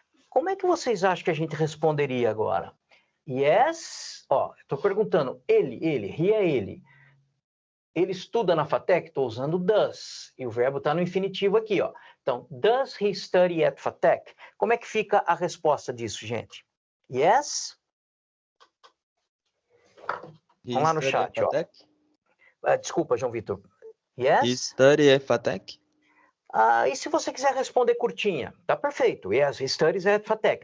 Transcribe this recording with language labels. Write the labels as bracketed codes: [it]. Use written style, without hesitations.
[pt] Como é que vocês acham que a gente responderia agora? Yes, ó, estou perguntando, he é ele. ele estuda na FATEC? Estou usando does. E o verbo está no infinitivo aqui, ó. [en] Então, does he study at FATEC? [pt] Como é que fica a resposta disso, gente? [en] Yes? [pt] Vamos lá no chat, ó. Desculpa, João Vitor. Yes? [en] He study at FATEC? [pt] E se você quiser responder curtinha? Tá perfeito. [en] Yes, he studies at FATEC.